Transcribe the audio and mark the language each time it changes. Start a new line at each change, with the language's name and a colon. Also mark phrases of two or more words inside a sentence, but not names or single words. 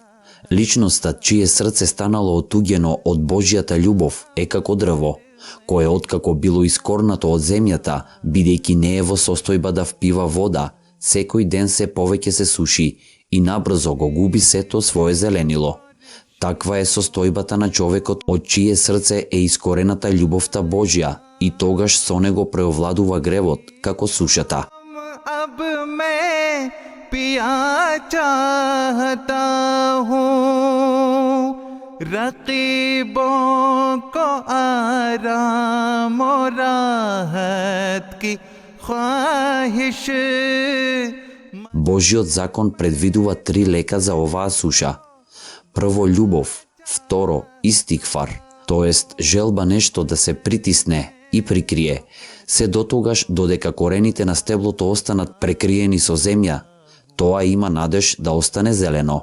Macedonian: Личноста чие срце станало отуѓено од Божјата љубов е како дрво, кое откако било искорнато од земјата, бидејќи не е во состојба да впива вода, секој ден се повеќе се суши и набрзо го губи сето свое зеленило. Таква е состојбата на човекот од чие срце е искорената љубовта Божја и тогаш со него преовладува гревот како сушата.
Hindi: अब मैं पिया चाहता हूँ रकीबों को आराम और राहत की ख्वाहिश.
Macedonian: Божјиот закон предвидува 3 лека за оваа суша. Прво љубов, второ истигфар, тоест желба нешто да се притисне и прикрие, се дотогаш додека корените на стеблото останат прекриени со земја, тоа има надеж да остане зелено.